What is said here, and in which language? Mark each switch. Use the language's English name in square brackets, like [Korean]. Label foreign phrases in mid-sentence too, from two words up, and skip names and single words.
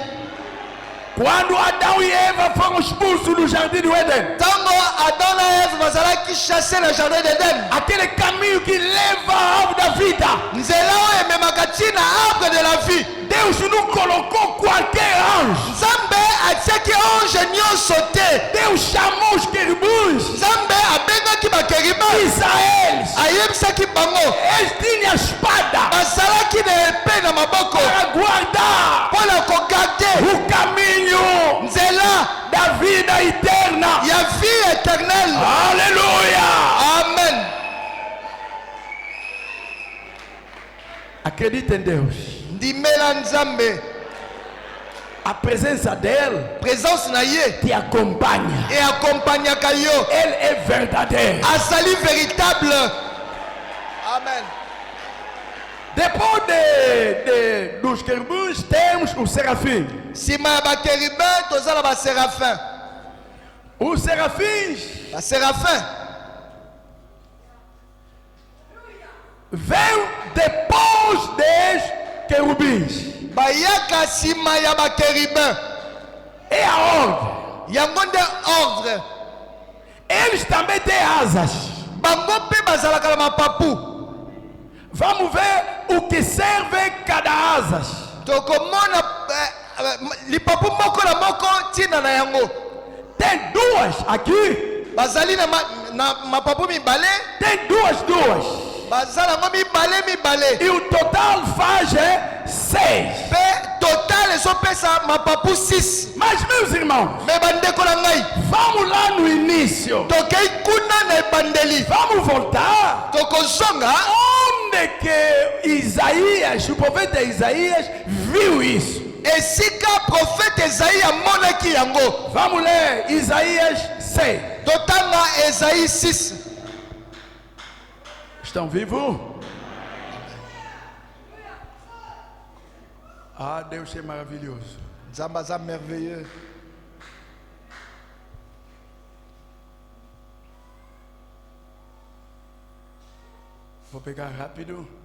[Portuguese] Quando Adão e Eva foram expulsos do jardim do Éden, [Lingala] Tango Adam na Eve bazalaki [French] chasser le jardin d'Éden. [Portuguese] aquele caminho que leva à árvore da vida, [Lingala] Nzela oyo ememaka ntina [French] arbre de la vie. [Portuguese] Deus não colocou qualquer anjo. [Lingala] Nzambe atiaki ange nyonso te. [Portuguese] Deus chamou os querubins, [Lingala] Nzambe abengaki bakérubin, Israel. ayebisaki bango [Portuguese] Eles tinham espada [Lingala] bazalaki na epée na maboko [Portuguese] para guardar [Lingala] mpo na kogarde [Portuguese] o caminho [Lingala] nzela [Portuguese] da vida eterna. [Lingala] ya [French] vie éternelle. [Lingala] Aleluia! Amen. [Portuguese] Acredita em Deus. [Lingala] Ndimela Nzambe, [Portuguese] A presença dele [Lingala] présence na ye [Portuguese] te acompanha. [Lingala] e accompagnaka yo. [Portuguese] Ele é verdadeiro. [Lingala] Azali véritable. Amen. [Portuguese] Depois dos querubins, temos o serafim. [Lingala] Sima ya bakérubin toza na baséraphin. [Portuguese] Os serafins [Lingala] Baséraphin [Portuguese] vêm depois dos querubins. [Lingala] bayaka sima ya bakérubin. [Portuguese] É a ordem. [Lingala] Yango nde ordre. [Portuguese] Eles também têm asas. [Lingala] Bango mpe bazalaka na mapapu. [Portuguese] Vamos ver o que serve cada asas. [Lingala] Tokomona lipapu moko na moko ntina na yango. [Portuguese] Tem duas aqui. [Lingala] Bazali na mapapu mibale. [Portuguese] Tem duas. [Lingala] Bazala yango mibale. [Portuguese] E o total faz 6. [Lingala] Pe total ezopesa mapapu 6. [Portuguese] Mas, meus irmãos, [Lingala] Me bandeko na ngai, [Portuguese] vamos lá no início. [Lingala] tokei kuna na ebandeli. [Portuguese] Vamos voltar. [Lingala] Tokozonga [Portuguese] Onde que Isaías, o profeta Isaías, viu isso? [Lingala] esika profete Esaïe amonaki yango. [Portuguese] Vamos ler Isaías 6. [Lingala] Totanga Esaïe 6. [Portuguese] Estão vivos? Ah, Deus é maravilhoso. [Lingala] Nzambe aza merveilleux. [Portuguese] Vou pegar rápido.